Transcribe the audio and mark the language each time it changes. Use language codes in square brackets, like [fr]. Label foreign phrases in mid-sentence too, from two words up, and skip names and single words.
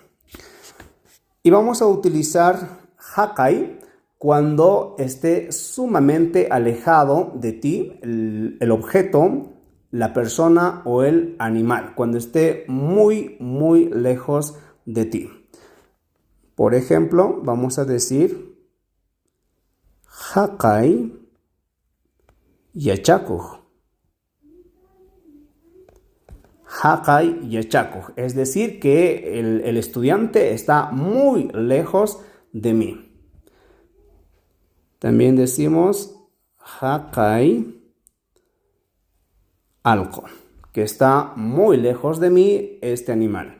[es] Y vamos a utilizar Hakai cuando esté sumamente alejado de ti el objeto, la persona o el animal. Cuando esté muy lejos de ti. Por ejemplo, vamos a decir [qu] Hakai yachakuj. Hakai yachakuj. [es] Es decir, que el estudiante está muy lejos de mí. También decimos [qu] Hakai alko, [es] que está muy lejos de mí este animal.